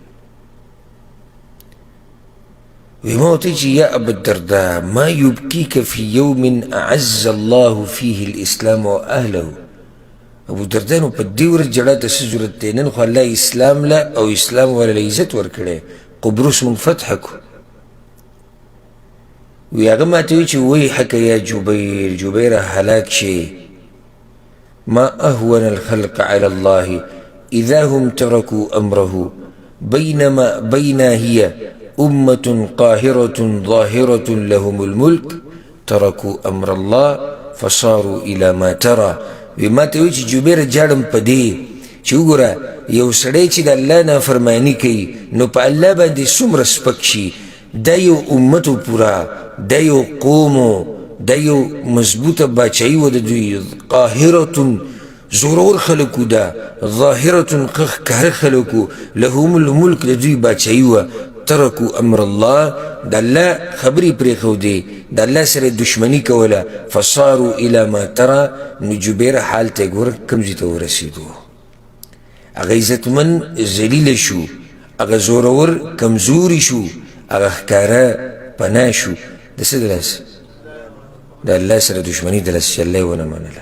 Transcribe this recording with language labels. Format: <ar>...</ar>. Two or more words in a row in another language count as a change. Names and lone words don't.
<ps>وی ما ورته چې</ps> <ar>یا ابا الدرداء ما یبکیک فی یوم اعز الله فیه الاسلام و اهله.</ar> <ps>ابو الدرداء نو په دې ورځ ژړا ته څه ضرورت دی؟ نن خو الله اسلام له او اسلام والا له عزت ورکړی، قبرس مونږ فتح کړو. وی هغه ماته وایي چې</ps> <ar>ویحک یا جبیر،</ar> <ps>جبیره هلاک شي.</ps> <ar>ما اهون الخلق على الله اذا هم تركوا امره بينا هي امة قاهرة ظاهرة لهم الملك تركوا امر الله فصاروا الى ما ترى.</ar> <ps>وی ما ته وایي چې جبیره جاړم په دې چې وګوره یو سړی چې د الله نافرماني کوي نو په الله باندې څومره سپک شي. دا یو امتو پورا، دا یو قومو، دا یو مضبوطه باچایي و د دوی. قاهرة زورور خلکو ده، ظاهرة ښکاره خلکو،</ps> <ar>لهم الملک</ar> <ps>د دوی باچایي وه.</ps> <ar>ترکو امر الله،</ar> <ps>د الله خبرې پرېښودې، د الله سره دشمني کوله.</ps> <ar>فصاروا الى ما ترى،</ar> <ps>نو جبیره حال ته یې ګوره کوم ځای ته ورسېدو. هغه عزتمن ذلیله شو، هغه زورور کمزوري شو، هغه ښکاره پناه شو. د څه د لاسه؟ د الله سره دشمني د لاسه چې الله یې ونه منله.</ps>